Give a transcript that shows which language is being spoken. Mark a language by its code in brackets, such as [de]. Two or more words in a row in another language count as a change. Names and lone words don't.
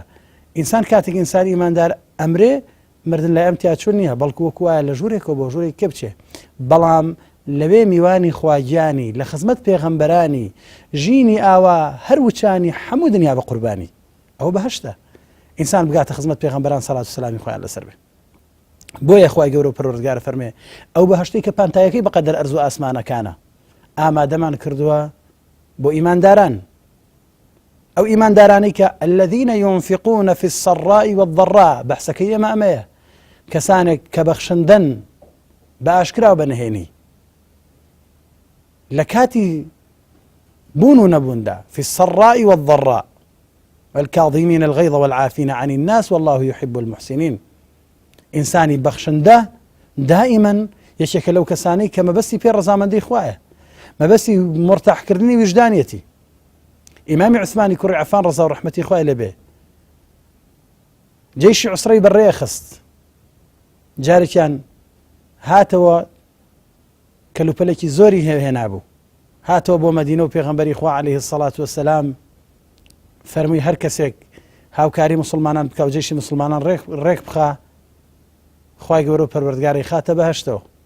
[ckb] ئینسان کاتێک ئینسانی ئیماندار ئەمرێ مردن لای ئەم تیا چۆن نییە، بەڵکو وەکو وایە لە ژوورێکەوە بۆ ژوورێک کە بچێ، بەڵام لەوێ میوانی خواگیانی، لە خزمەت پێغەمبەرانی، ژینی ئاوا هەر وچانی هەموو دنیا بە قوربانی، ئەوە بەهەشتە. ئینسان بگاتە خزمەت پێغەمبەران سەڵات و سەلامی خۆیان لەسەر بێ. بۆیە خوای گەورە و پەروەردگار فەرمێ ئەو بەهەشتەی کە پانتایەکەی بەقەدەر ئەرز و ئاسمانەکانە ئامادەمان کردووە بۆ ئیمانداران. ئەو ئیماندارانی کە [ar] الذين ينفقون في السراء والضراء، [ckb] بەحسەکەی ئێمە ئەمەیە، کەسانێک کە بەخشندن بە ئاشکرا و بەنهێنی لە کاتی بوون و نەبووندا، [ar] في السراء والضراء والكاظمين الغيظ والعافين عن الناس والله يحب المحسنين. [ckb] ئینسانی بەخشندە دائما یەکێکە لەو کەسانەی کە مەبەستی پێ ڕەزامەندی خوایە، مەبەستی مرتاحکردنی وجدانیەتی. ئیمامی عوسمانی کوڕی عەفان ڕەزا و ڕەحمەتی خوای لەبێ جەیشی عوسرەی بەڕێ خست، جارێکیان هاتەوە کەلوپەلێکی زۆری هێنابوو، هاتەوە بۆ مەدینە و پێغەمبەری خوا [ar] عەلەیهی السەڵات وەسەلام [ckb] فەرمووی هەر کەسێک هاوکاری مسلمانان بکە و جێشی مسلمانان ڕێک بخا، خوای گەورە و پەروەردگاری خاتە بەهەشتەوە.